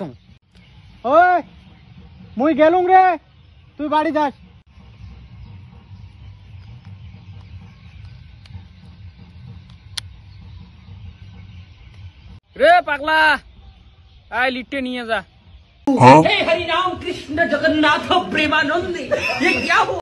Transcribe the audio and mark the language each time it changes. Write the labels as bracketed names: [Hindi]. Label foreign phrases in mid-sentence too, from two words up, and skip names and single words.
[Bangla] ওই মুই গেলুম রে, তুই বাড়ি যাস। রে পাগলা, আয় লিটে নিয়ে যা। [Hindi] हे हरि राम कृष्ण जगन्नाथ प्रेमानंद, ये क्या हो?